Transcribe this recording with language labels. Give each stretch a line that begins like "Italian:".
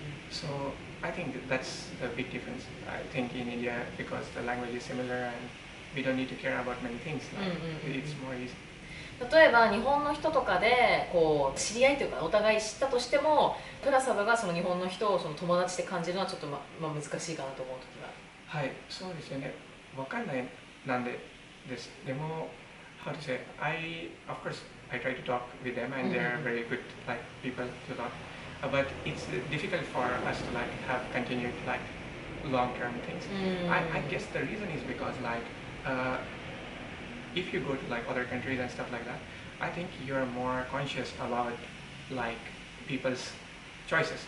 English: So I think that's the big difference. I think in India because the language is similar and we don't need to care about many things. Like it's more easy.
Japanese: 例えば日本の人とかでこう知り合いというかお互い知ったとしても、プラサドがその日本の人をその友達って感じるのはちょっと難しいかなと思う時がある。はい、そうですよね。わかんないなんでです。
English: でも how to say of course I try to talk with them and they are very good like people to talk. But it's difficult for us to like have continued like long-term things. I guess the reason is because like uh, if you go to like other countries and stuff like that, I think you're more conscious about like people's choices.